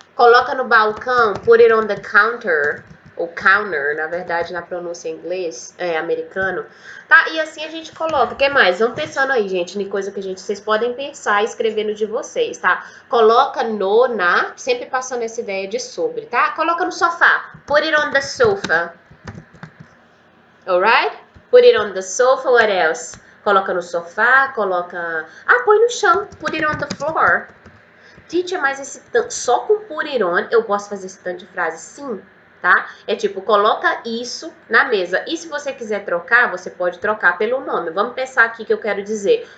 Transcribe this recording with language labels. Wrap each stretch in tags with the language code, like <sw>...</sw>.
<pt>Coloca no balcão,</pt> <en>put it on the counter,</en> <pt>ou counter, na verdade, na pronúncia em inglês, americano, tá? E assim a gente coloca, o que mais? Vamos pensando aí, gente, em coisa que vocês podem pensar e escrever no de vocês, tá? Coloca no, na, sempre passando essa ideia de sobre, tá? Coloca no sofá,</pt> <en>put it on the sofa, alright? Put it on the sofa, what else?</en> <pt>Coloca no sofá, coloca... Ah, põe no chão.</pt> <en>Put it on the floor.</en> <pt>Teacher, mas esse só com</pt> <en>put it on</en> <pt>eu posso fazer esse tanto de frase? Sim, tá? É tipo, coloca isso na mesa. E se você quiser trocar, você pode trocar pelo nome. Vamos pensar aqui que eu quero dizer.</pt>